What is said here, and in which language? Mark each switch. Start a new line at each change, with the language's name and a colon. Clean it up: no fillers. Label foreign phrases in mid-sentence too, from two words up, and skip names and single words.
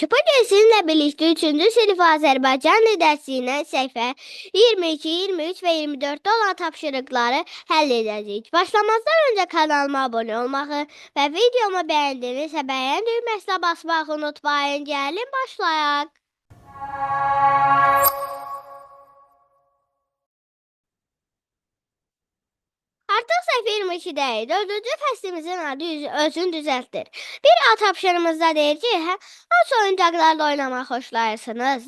Turkish: Bugün sizinle birlikte 3. sınıf Azerbaycan Dili dersinden sayfa 22, 23 ve 24'te olan
Azerbaijani: tapşırıkları həll edəcəyik.
Turkish: Başlamazdan önce kanalıma abone olmağı ve videomu beğendinizse beğen düğmesine basmağı unutmayın.
Azerbaijani: Gelin başlayaq. Artıq səhv 22-dəyiz. 4-cü fəslimizin adı özünü düzəltdir. Bir A tapşırığımızda deyir ki, hansı oyuncaqlarla oynamaq xoşlayırsınız?